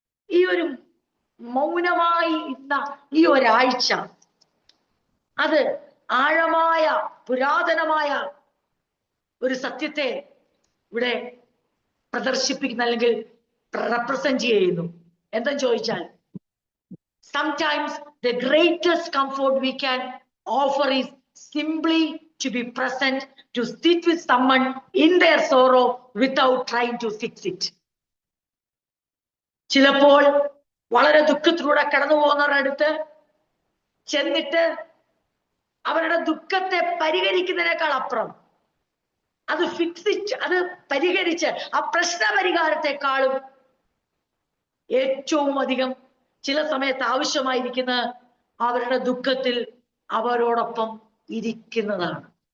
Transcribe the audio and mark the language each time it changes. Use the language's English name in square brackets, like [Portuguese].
[Malayalam] ഈ ഒരു മൗനമായി ഇന്ന ഈ ഒരാഴ്ച അത് ആഴമായ പുരാതനമായ ഒരു സത്യത്തെ ഇവിടെ പ്രദർശിപ്പിക്കുന്ന, അല്ലെങ്കിൽ റെപ്രസെന്റ് ചെയ്യുന്നു. എന്തെന്ന് ചോദിച്ചാൽ, [English] sometimes the greatest comfort we can offer is simply to be present, to sit with someone in their sorrow without trying to fix it. [Malayalam] ചിലപ്പോൾ വളരെ ദുഃഖത്തിലൂടെ കടന്നു പോകുന്നവരുടെ അടുത്ത് ചെന്നിട്ട് അവരുടെ ദുഃഖത്തെ പരിഹരിക്കുന്നതിനേക്കാൾ അപ്പുറം അത് അത് പരിഹരിച്ച് ആ പ്രശ്ന പരിഹാരത്തെക്കാളും ഏറ്റവും അധികം ചില സമയത്ത് ആവശ്യമായിരിക്കുന്ന അവരുടെ ദുഃഖത്തിൽ അവരോടൊപ്പം ഇരിക്കുന്നതാണ്.